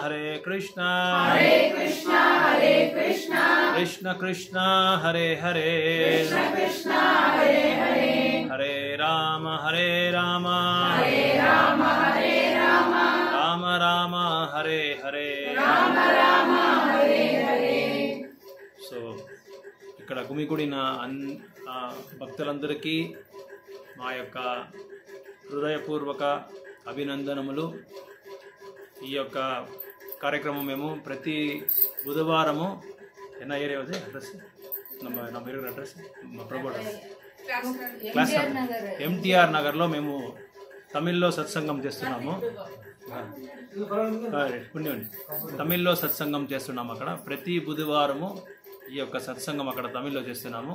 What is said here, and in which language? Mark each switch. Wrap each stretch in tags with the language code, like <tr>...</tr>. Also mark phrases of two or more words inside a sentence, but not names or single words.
<sa>कृष्ण कृष्ण हरे हरे हरे राम राम राम हरे हरे</sa> <te>సో ఇక్కడ గుమిగూడిన భక్తులందరికీ మా యొక్క హృదయపూర్వక అభినందనములు. ఈ యొక్క కార్యక్రమం మేము ప్రతి బుధవారము</te> <ta>என்ன ஏரியா வந்து அட்ரஸ் நம்ம இருக்கிற</ta> <te>అడ్రస్ మా ప్రభు క్లాస్ ఎంటీఆర్ నగర్లో మేము తమిళ్లో సత్సంగం చేస్తున్నాము. తమిళ్లో సత్సంగం చేస్తున్నాము. అక్కడ ప్రతి బుధవారము ఈ యొక్క సత్సంగం అక్కడ తమిళ్లో చేస్తున్నాము.</te>